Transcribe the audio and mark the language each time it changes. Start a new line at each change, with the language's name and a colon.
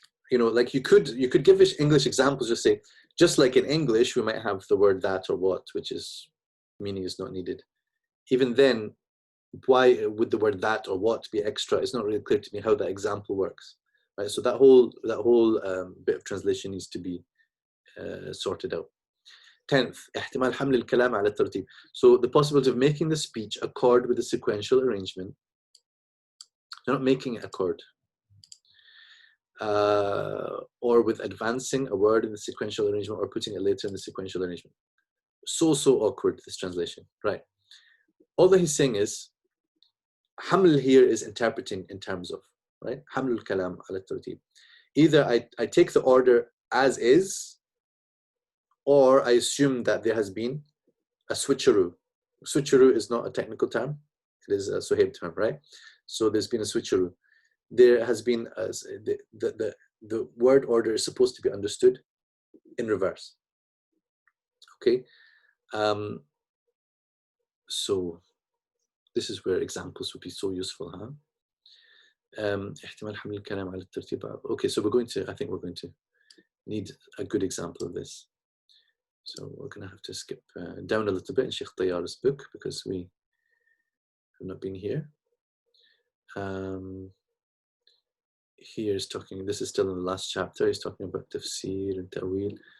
English: You know, like you could give English examples, just say, just like in English, we might have the word that or what, which is meaning is not needed. Even then, why would the word that or what be extra? It's not really clear to me how that example works, right? So that whole bit of translation needs to be sorted out. 10th,
Arabic: احتمال حمل الكلام على الترتيب.
English: So the possibility of making the speech accord with the sequential arrangement. You're not making it accord. Or with advancing a word in the sequential arrangement or putting it later in the sequential arrangement. So awkward, this translation, right? All that he's saying is, Haml here is interpreting in terms of, right?
Arabic: Haml al-kalam ala tartib.
English: Either I take the order as is, or I assume that there has been a switcheroo. Switcheroo is not a technical term. It is a Sohaib term, right? So there's been a switcheroo. There has been the word order is supposed to be understood in reverse. Okay, so this is where examples would be so useful, huh?
Arabic: احتمال حمل الكلام على الترتيب.
English: Okay, so I think we're going to need a good example of this. So we're going to have to skip down a little bit in Sheikh Tayyar's book because we have not been here. Here is talking, this is still in the last chapter, he's talking about tafsir and ta'wil.